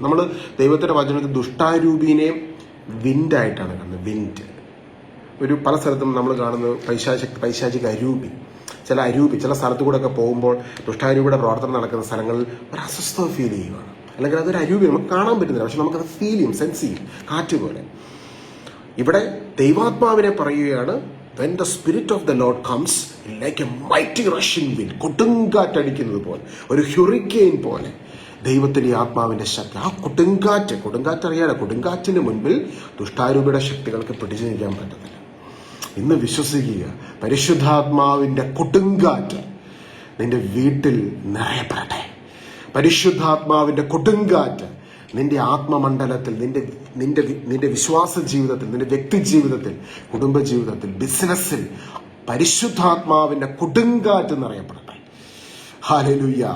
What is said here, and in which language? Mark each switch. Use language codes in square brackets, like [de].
[ml] നമ്മൾ ദൈവത്തിന്റെ വചനത്തിൽ ദുഷ്ടാരൂപീനെയും വിൻഡായിട്ടാണ് കാണുന്നത്. വിൻഡ് ഒരു പല സ്ഥലത്തും നമ്മൾ കാണുന്നത് പൈശാചിക അരൂപി. ചില സ്ഥലത്തു കൂടെ ഒക്കെ പോകുമ്പോൾ ദുഷ്ടാരൂപിയുടെ പ്രവർത്തനം നടക്കുന്ന സ്ഥലങ്ങളിൽ ഒരു അസ്വസ്ഥത ഫീൽ ചെയ്യുകയാണ്. അല്ലെങ്കിൽ അതൊരു അരൂപി നമുക്ക് കാണാൻ പറ്റുന്നില്ല, പക്ഷെ നമുക്കത് ഫീൽ ചെയ്യും, സെൻസ് ചെയ്യും, കാറ്റ് പോലെ. ഇവിടെ ദൈവാത്മാവിനെ പറയുകയാണ്, [en] when the spirit of the Lord comes like a mighty rushing wind, [ml] കൊടുങ്കാറ്റടിക്കുന്നത് പോലെ, ഒരു ഹ്യൂറിക്കെയിൻ പോലെ ദൈവത്തിന്റെ ആത്മാവിന്റെ ശക്തി. ആ കൊടുങ്കാറ്റ് അറിയാതെ, കൊടുങ്കാറ്റിന് മുൻപിൽ ദുഷ്ടാരൂപിയുടെ ശക്തികൾക്ക് പിടിച്ചു നിൽക്കാൻ പറ്റത്തില്ല. ഇന്ന് വിശ്വസിക്കുക, പരിശുദ്ധാത്മാവിന്റെ കൊടുങ്കാറ്റ് നിന്റെ വീട്ടിൽ നിറയപ്പെടട്ടെ. പരിശുദ്ധാത്മാവിന്റെ കൊടുങ്കാറ്റ് നിന്റെ ആത്മമണ്ഡലത്തിൽ, നിന്റെ വിശ്വാസ ജീവിതത്തിൽ, നിന്റെ വ്യക്തി ജീവിതത്തിൽ, കുടുംബ ജീവിതത്തിൽ, ബിസിനസ്സിൽ പരിശുദ്ധാത്മാവിന്റെ കൊടുങ്കാറ്റ് നിറയപ്പെടട്ടെ. ഹല്ലേലൂയ.